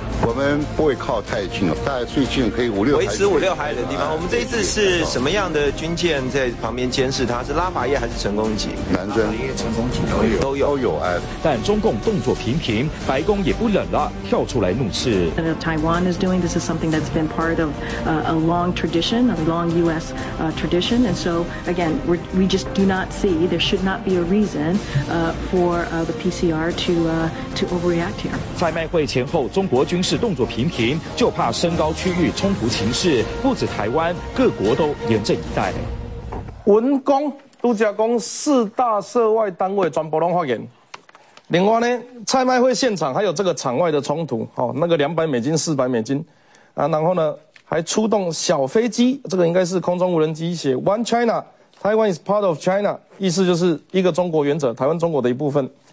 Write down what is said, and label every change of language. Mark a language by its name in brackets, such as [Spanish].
[Chinese] 我们不会靠太近了，大概最近可以五六海里，维持五六海里的地方、啊、我们这一次是什么样的军舰在旁边监视它？是拉法叶还是成功级？南征成功级都有都有都有、哎、但中共动作频频，白宫也不忍了，跳出来怒斥 [English] Taiwan is doing this is something that's been part of a long tradition, a long US tradition, and so again we just do not see there should not be a reason for the PCR to overreact here. [Chinese] 蔡麦会前后中国军事动作频频，就怕升高区域冲突情势，不止台湾，各国都严阵以待。文工都加工四大涉外单位全部拢发言。另外呢，蔡麦会现场还有这个场外的冲突，哦，那个200美金、400美金啊，然后呢还出动小飞机，这个应该是空中无人机，写 [English] One China, Taiwan is part of China, [Chinese] 意思就是一个中国原则，台湾中国的一部分。